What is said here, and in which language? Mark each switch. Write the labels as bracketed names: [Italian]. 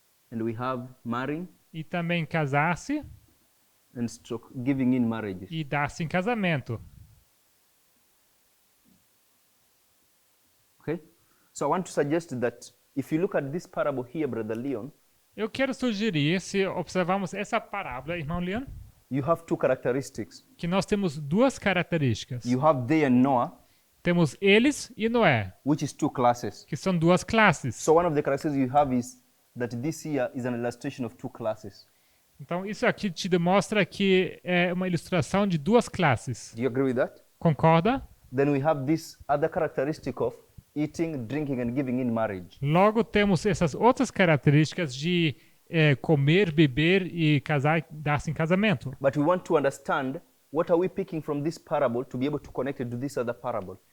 [English] and we have marrying [Portuguese] e também casar-se [English] and giving in marriages. [Portuguese] e dar-se em casamento. [English] Okay? So I want to suggest that if you look at this parable here, Brother Leon, [Portuguese] Eu quero sugerir, se observarmos essa parábola, irmão Leon, [English] you have two characteristics. [Portuguese] que nós temos duas características. [English] You have they and Noah, [Portuguese] Temos eles e Noé, [English] which is two classes. [Portuguese] que são duas classes. [English] So one of the characteristics you have is that this here is an illustration of two classes. [Portuguese] Então, isso aqui te demonstra que é uma ilustração de duas classes. [English] Do you agree with that? [Portuguese] Concorda? [English] Then we have this other characteristic of eating, drinking and giving in marriage. [Portuguese] Logo, temos essas outras características de comer, beber e casar, dar-se em casamento. [English] But we want to understand what are we picking from this parable to be able to connect it to this other parable.